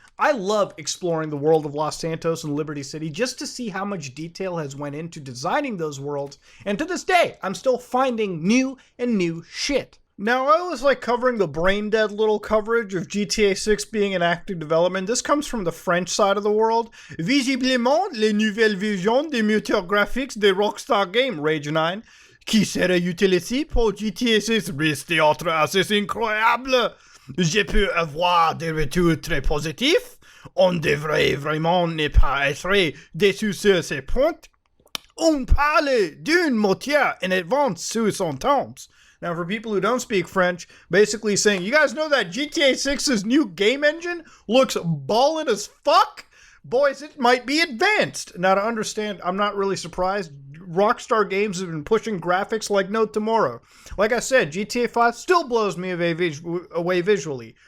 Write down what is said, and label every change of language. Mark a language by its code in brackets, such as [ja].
[en] I love exploring the world of Los Santos and Liberty City just to see how much detail has went into designing those worlds, and to this day, I'm still finding new shit. Now, I always like covering the brain-dead little coverage of GTA 6 being in active development. This comes from the French side of the world. [fr] Visiblement, les nouvelles visions des moteurs graphiques de Rockstar Game, Rage 9, qui serait utilisé pour GTA 6 reste autre assez incroyable. Je peux avoir des retours très positifs. On devrait vraiment ne pas être déçu sur ces points. On parle d'une moteur en avance sur son temps. [en] Now, for people who don't speak French, basically saying, you guys know that GTA 6's new game engine looks ballin' as fuck? Boys, it might be advanced. Now, to understand, I'm not really surprised. Rockstar Games has been pushing graphics like no tomorrow. Like I said, GTA 5 still blows me away visually.